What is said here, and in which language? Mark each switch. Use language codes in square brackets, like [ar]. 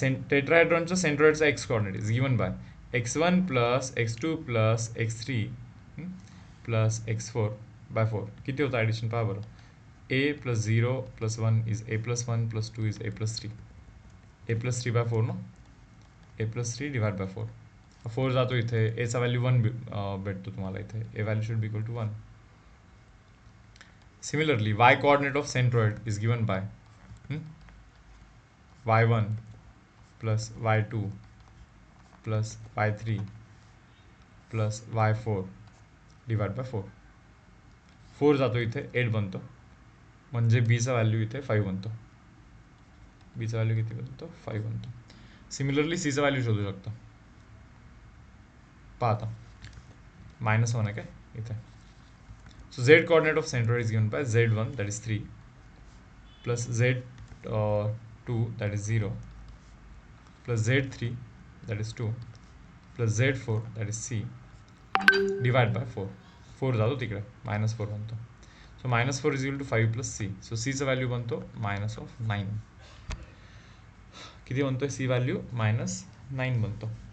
[en] टेट्राहेड्रॉनच्या सेंट्रॉइडचा x coordinate is given by x1 plus x2 plus x3 plus x4 by 4. [mr] किती होतं addition पहा बरं. [en] a plus 0 प्लस 1 is a plus 1 plus 2 is a plus 3. a plus 3 by 4 no, a plus 3 divide by 4. [mr] 4 जातो इथे, एचा value 1 भेटतो तुम्हाला इथे. [en] a value should be equal to 1. Similarly y coordinate of centroid is given by y1 plus y2 plus y3 plus y4 divide by 4. [mr] 4 जातो इथे, 8 बनतो, म्हणजे बीचा व्हॅल्यू इथे 5 बनतो. बीचा व्हॅल्यू किती बनतो 5 बनतो. सिमिलरली सीचा व्हॅल्यू शोधू शकतो. पहा आता -1 आहे काय इथे. [en] So z coordinate of centroid is given by z1 that is 3 plus z2 that is 0 plus z3 that is 2 plus z4 that is c divide by 4. [mr] 4 जातो तिकडे -4 बनतो. [en] So -4 is equal to 5 plus c. [mr] So cचा value बनतो -9. किती बनतोय C value -9 बनतो.